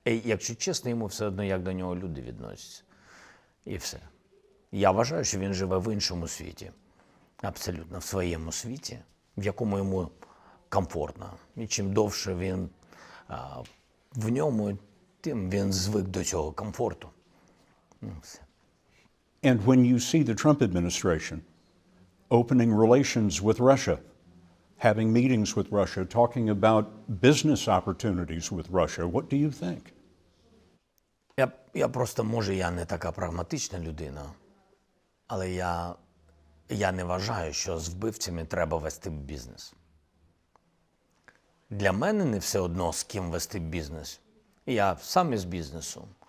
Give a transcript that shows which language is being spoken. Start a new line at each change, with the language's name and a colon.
Ukrainian: І, якщо чесно, йому все одно, як до нього люди відносяться. І все. Я вважаю, що він живе в іншому світі. Абсолютно в своєму світі, в якому йому комфортно. І чим довше він в ньому, тим він звик до цього комфорту. Все.
English: And when you see the Trump administration opening relations with Russia, having meetings with Russia, talking about business opportunities with Russia, what do you think?
Ukrainian: Я просто, може, я не така прагматична людина, але я не вважаю, що з вбивцями треба вести бізнес. Для мене не все одно, з ким вести бізнес. Я сам із бізнесу.